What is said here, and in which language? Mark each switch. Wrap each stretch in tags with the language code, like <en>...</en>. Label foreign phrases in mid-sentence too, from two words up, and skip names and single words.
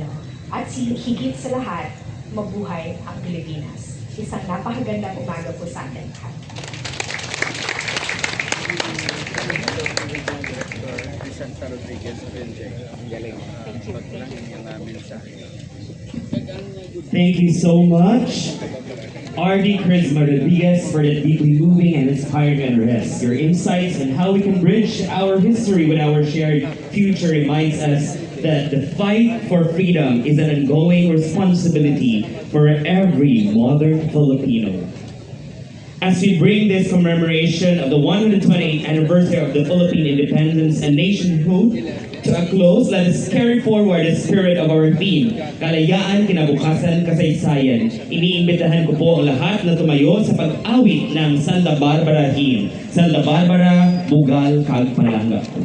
<tl>At higit sa lahat, mabuhay ang Pilipinas. Isang napakagandang umaga po sa atin lahat. Santa Rodriguez Renjeng. Ang galing. Pagpalangin namin sa</tl> <en>Thank you so much, RD Charisma Rodriguez, for that deeply moving and inspiring address. Your insights on how we can bridge our history with our shared future reminds us that the fight for freedom is an ongoing responsibility for every modern Filipino. As we bring this commemoration of the 128th anniversary of the Philippine independence and nationhood to a close, let us carry forward the spirit of our theme,</en> <tl>Kalayaan, Kinabukasan, Kasaysayan. Iniimbitahan ko po ang lahat na tumayo sa pag-awit ng Santa Barbara Hymn.</tl> <hil>Santa Barbara, Bugal, Kag Panalangga.</hil>